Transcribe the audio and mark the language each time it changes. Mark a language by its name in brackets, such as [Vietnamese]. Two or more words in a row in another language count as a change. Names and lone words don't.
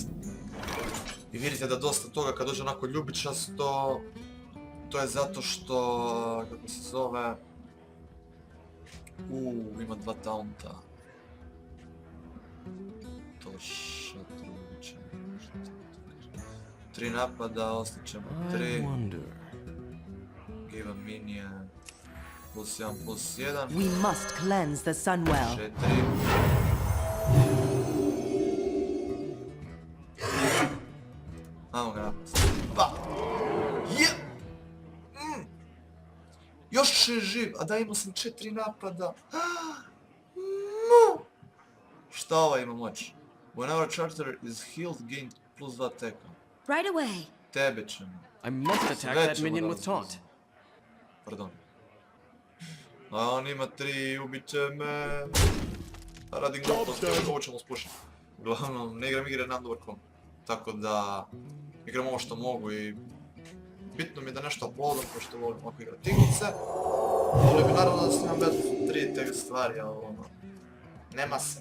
[Croatian] I vidite da dosta toga kad dođe onako ljubičasto, to je zato što, kako se zove... ima 2 taunta. To šatruće, 3 napada, ostaćemo 3. [English] Give a minion. Plus 1, plus 1. We must cleanse the Sunwell. [Croatian] 4. Ajmo ga napast. Pa! Je! Još je živ, a da imao sam 4 napada. Šta ova ima moć? [English] Whenever character is healed, gain plus 2 teka. Right away. [Croatian] Tebe ćemo. [English] I must attack that minion with taunt. [Croatian] Pardon. A on ima 3, ubit će me. Radim glupost, ovo ćemo spušiti. Uglavnom, ne igram igre na Underkom. Tako da, igram ovo što mogu i bitno mi je da nešto uploadam, pošto volim ovako igrati igrice. Volio bi naravno da snimam Battlefield 3 te stvari, ali ono, nema se.